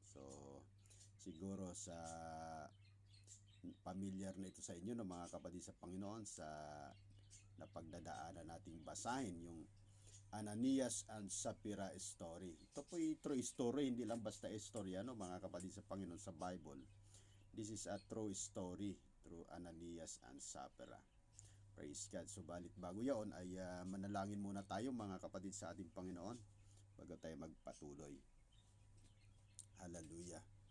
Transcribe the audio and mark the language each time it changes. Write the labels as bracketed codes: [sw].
[tl] So siguro sa familiar na ito sa inyo, no, mga kapatid sa Panginoon, sa napagdadaanan nating basahin yung Ananias and Sapphira story. Ito po ay true story, hindi lang basta istorya, no, mga kapatid sa Panginoon, sa Bible. [en] This is a true story through Ananias and Sapphira. Praise God. [tl] Subalit bago yaon ay manalangin muna tayo, mga kapatid sa ating Panginoon, bago tayo magpatuloy. Hallelujah.